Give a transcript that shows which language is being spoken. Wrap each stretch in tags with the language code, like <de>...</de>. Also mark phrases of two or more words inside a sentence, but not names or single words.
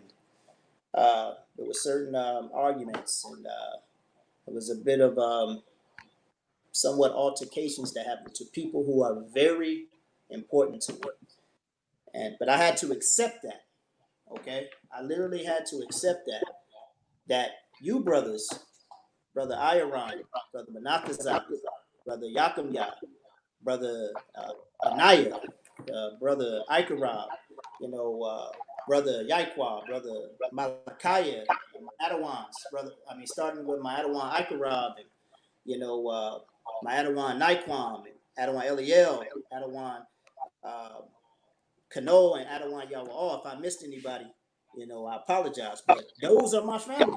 <en>There were certain arguments, and there was a bit of somewhat altercations that happened to people who are very important to me. But I had to accept that. Okay, I literally had to accept that you brothers, brother Aharan, brother Manatazach, brother Yakumya, brother Anaya, brother Aharan, Brother Yaikwa, Brother Malakaya, my Adawans, starting with my Adawan Ikarab, and my Adawan Naikwam, and Adawan Eliel, Adawan Kano, and Adawan Yawa'al. If I missed anybody, I apologize. But those are my family.</en>